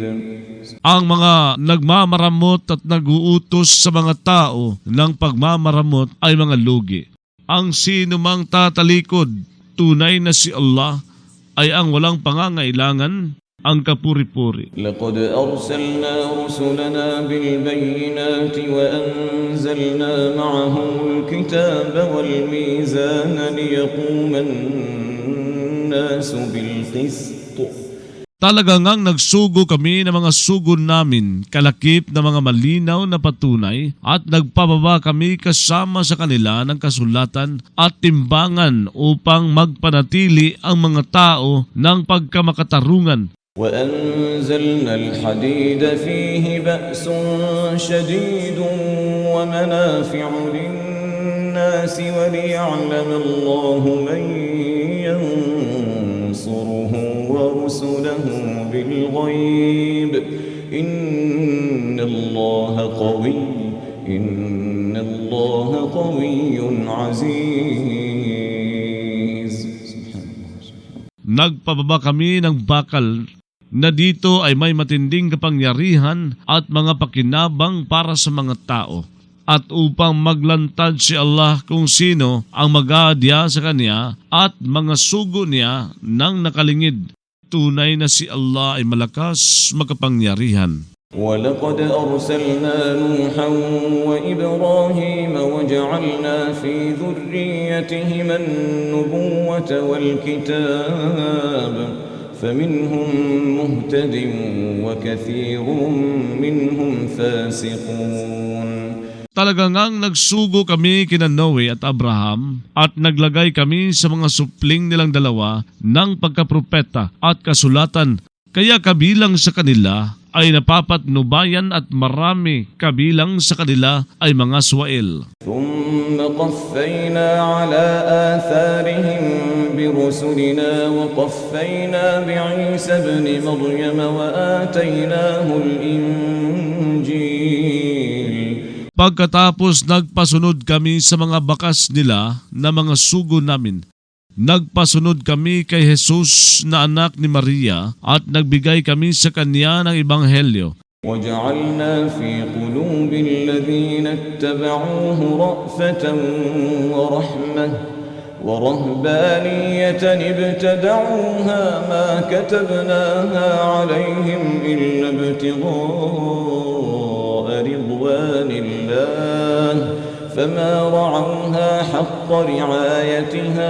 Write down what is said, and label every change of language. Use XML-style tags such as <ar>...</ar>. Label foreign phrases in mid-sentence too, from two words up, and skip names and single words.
<tl>Ang mga nagmamaramot at naguutos sa mga tao ng pagmamaramot ay mga lugi. Ang sino mang tatalikod, tunay na si Allah ay ang walang pangangailangan, ang kapuri-puri.</tl> <ar>لقد أرسلنا رسلنا بالبينات وأنزلنا معهم الكتاب والميزان ليقوم الناس بالقسط.</ar> <tl>Talaga ngang nagsugo kami ng mga sugo namin, kalakip na mga malinaw na patunay, at nagpababa kami kasama sa kanila ng kasulatan at timbangan upang magpanatili ang mga tao ng pagkamakatarungan.</tl> <ar>وأنزلنا الحديد فيه بأس شديد ومنافع للناس وليعلم الله من ينصره ورسله بالغيب إن الله قوي عزيز.</ar> <tl>Nagpababa kami ng bakal na dito ay may matinding kapangyarihan at mga pakinabang para sa mga tao, at upang maglantad si Allah kung sino ang mag-aadya sa kanya at mga sugo niya ng nakalingid. Tunay na si Allah ay malakas makapangyarihan.</tl> <ar>ولقد أرسلنا نوحا وإبراهيم وجعلنا في ذريتهما النبوة والكتاب فمنهم مهتد وكثير منهم فاسقون.</ar> <tl>Talaga ngang nagsugo kami kina Noe at Abraham at naglagay kami sa mga supling nilang dalawa ng pagkapropeta at kasulatan, kaya kabilang sa kanila ay napapatnubayan at marami kabilang sa kanila ay mga swael.</tl> <ar>ثم قفينا على آثارهم برسلنا وقفينا بعيسى ابن مريم وآتيناه الإنجيل.</ar> <tl>Pagkatapos nagpasunod kami sa mga bakas nila na mga sugo namin, nagpasunod kami kay Jesus na anak ni Maria at nagbigay kami sa kanya ng ebanghelyo</tl> <ar>وجعلنا في قلوب الذين اتبعوه رأفة ورحمة ورهبانية ابتدعوها ما كتبناها عليهم إلا ابتغاء رضوان الله فما رعوها حق رعايتها.</ar>